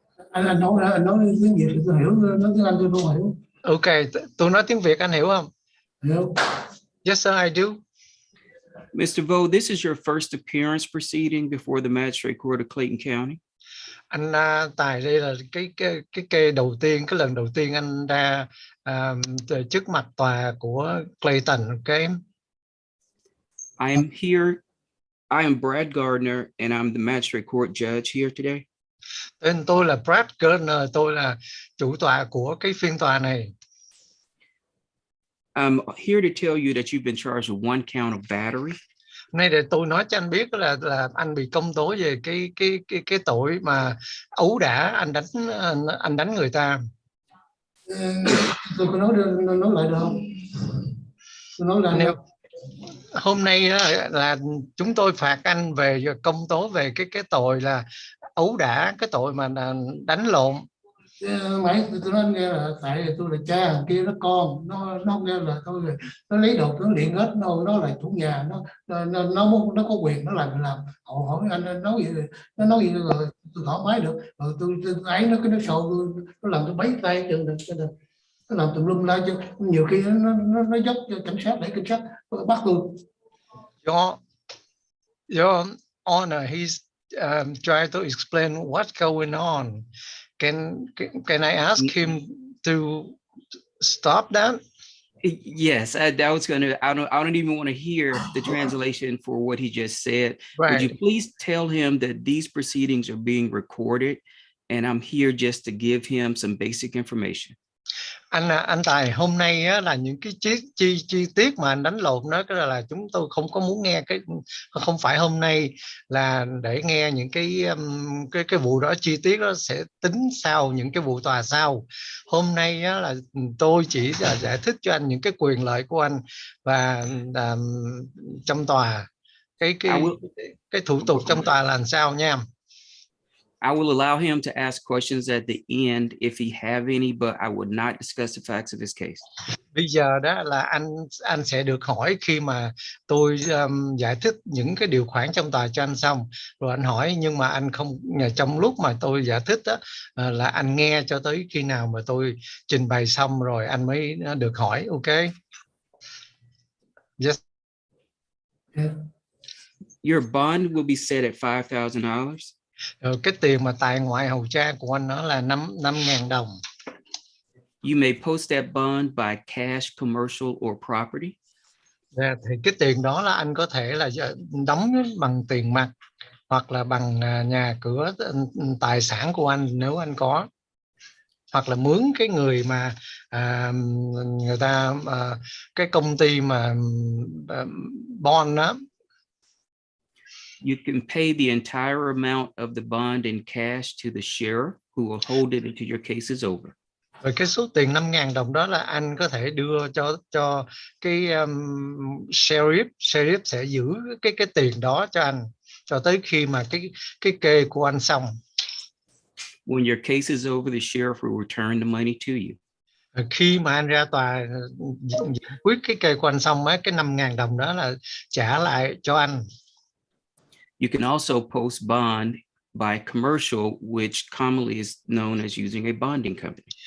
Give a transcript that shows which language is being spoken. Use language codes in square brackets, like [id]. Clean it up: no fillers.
[vi] Anh nói tiếng Việt thì tôi hiểu, nói tiếng Anh tôi không hiểu. Ok, tôi nói tiếng Việt anh hiểu không? Hiểu. [en] Yes, sir, I do. Mr. Vo, this is your first appearance proceeding before the Magistrate Court of Clayton County. [vi] Anh Tài, đây là cái đầu tiên, cái lần đầu tiên anh ra trước mặt tòa của Clayton, okay? [en] I am Brad Gardner, and I'm the Magistrate Court Judge here today. [vi] Tên tôi là Brad Gardner, tôi là chủ tọa của cái phiên tòa này. [en] I'm here to tell you that you've been charged with one count of battery. [vi] Nay để tôi nói cho anh biết là anh bị công tố về cái tội mà ấu đả, anh đánh người ta. Tôi có nói lại được không? Tôi nói lại nếu hôm nay là chúng tôi phạt anh về công tố về cái tội là ấu đả, cái tội mà đánh lộn. Mấy tôi nói nghe là tại tôi là cha, thằng kia nó con, nó nghe là tôi nó lấy đồ nó điện hết, nó là chủ nhà, nó có quyền nó làm hậu hỏi anh nói gì rồi tôi thoải mái được, rồi tôi ấy nó sầu nó làm tôi bấy tay chừng nó làm tùm lum la chứ, nhiều khi nó dốc cho cảnh sát để cảnh sát bắt tôi. [en] Your Honor, he's trying to explain what's going on. Can I ask him to stop that? Yes, that was gonna. I don't even want to hear the translation for what he just said. Right. Would you please tell him that these proceedings are being recorded, and I'm here just to give him some basic information. [vi] Anh Tài, hôm nay á, là những cái chi tiết mà anh đánh lộn đó là chúng tôi không có muốn nghe, không phải hôm nay là để nghe những cái vụ đó, chi tiết đó sẽ tính sau những cái vụ tòa sau. Hôm nay á, là tôi chỉ là giải thích cho anh những cái quyền lợi của anh và trong tòa cái thủ tục trong tòa là làm sao nha. [en] I will allow him to ask questions at the end if he have any, but I would not discuss the facts of this case. [vi] Bây giờ đó là anh sẽ được hỏi khi mà tôi giải thích những cái điều khoản trong tòa cho anh xong, rồi anh hỏi, nhưng mà anh không, trong lúc mà tôi giải thích đó, là anh nghe cho tới khi nào mà tôi trình bày xong rồi anh mới được hỏi, ok? [en] Yes. Yeah. Your bond will be set at $5,000. [vi] Cái tiền mà tại ngoại hầu tra của anh nó là 5.000 đồng. [en] You may post that bond by cash, commercial, or property. [vi] Thì cái tiền đó là anh có thể là đóng bằng tiền mặt hoặc là bằng nhà cửa, tài sản của anh nếu anh có, hoặc là mướn cái người mà người ta cái công ty mà bond đó. [en] You can pay the entire amount of the bond in cash to the sheriff who will hold it until your case is over. [vi] Rồi cái số tiền 5.000 đồng đó là anh có thể đưa cho cái sheriff sẽ giữ cái tiền đó cho anh cho tới khi mà cái kê của anh xong. [en] When your case is over, the sheriff will return the money to you. [vi] Khi mà anh ra tòa quyết cái kê của anh xong, cái 5.000 đồng đó là trả lại cho anh. [en] You can also post bond by commercial, which commonly is known as using a bonding company.